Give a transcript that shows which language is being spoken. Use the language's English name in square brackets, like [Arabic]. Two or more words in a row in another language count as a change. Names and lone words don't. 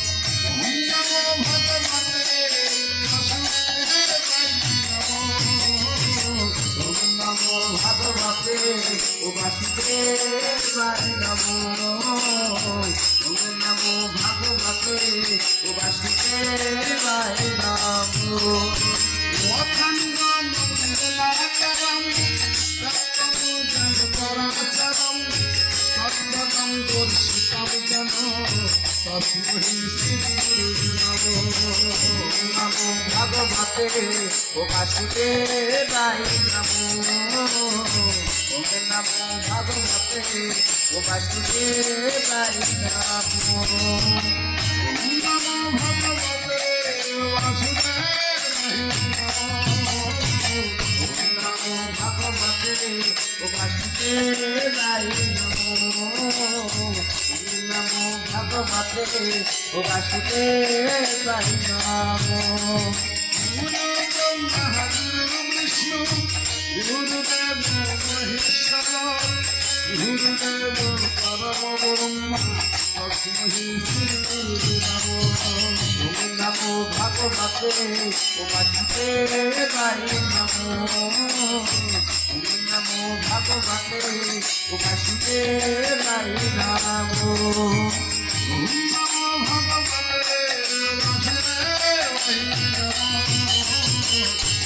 [Sanskrit] ওম নমো ভগবতে বাসুদেবায় নমঃ। ওম নমো ভগবতে বাসুদেবায় নমঃ। অখণ্ডং নির্মলাকারং তত্ত্বং জগৎপরাচরং তদ্গতং দর্শিতং জন তস্मै শ্রী গুরুবে নমঃ। নমো ভগবতে বাসুদেবায় নমঃ। ওম নমো ভগবতে বাসুদেবায় নমঃ। ওম নমো ভগবতে বাসুদেবায় নমঃ। ওম নমো ভগবতে বাসুদেবায় নমঃ। ওম নমো ভগবতে বাসুদেবায় নমঃ। গুরু ব্রহ্মা গুরু বিষ্ণু গুরুদেব মহেশ্বর গুরুদেব পরম ব্রহ্মা তস্मै শ্রী গুরুবে নমঃ। ওম নমো ভগবতে বাসুদেবায় নমঃ। ওম নমো ভগবতে বাসুদেবায় নমঃ। ওম নমো ভগবতে বাসুদেবায় নমঃ।